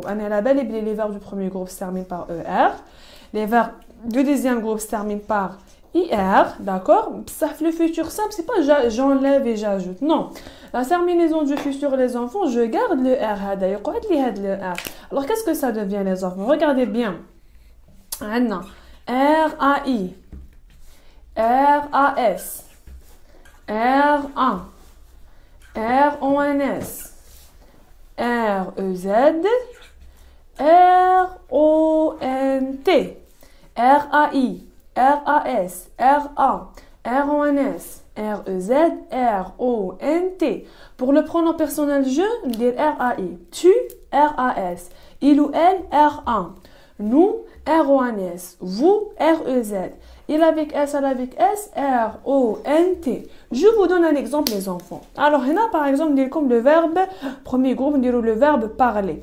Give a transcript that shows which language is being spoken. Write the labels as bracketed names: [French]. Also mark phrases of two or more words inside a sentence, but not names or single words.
[French] Les verbes du premier groupe se terminent par ER. Les verbes du deuxième groupe se terminent par IR. D'accord? Ça fait le futur simple, c'est pas j'enlève et j'ajoute. Non. La terminaison du futur, les enfants, je garde le R. Alors, qu'est-ce que ça devient, les enfants? Regardez bien. R-A-I. R-A-S. R-A. R-O-N-S. R-E-Z. R-O-N-T. R-A-I. R-A-S. R-A. R-O-N-S. R-E-Z. R-O-N-T. Pour le pronom personnel je, on dit R-A-I. Tu, R-A-S. Il ou elle, R-A. Nous, R-O-N-S. Vous, R-E-Z. Il avec S, elle avec S, R-O-N-T. Je vous donne un exemple, les enfants. Alors, là, par exemple, on dit comme le verbe, premier groupe, on dit le verbe parler.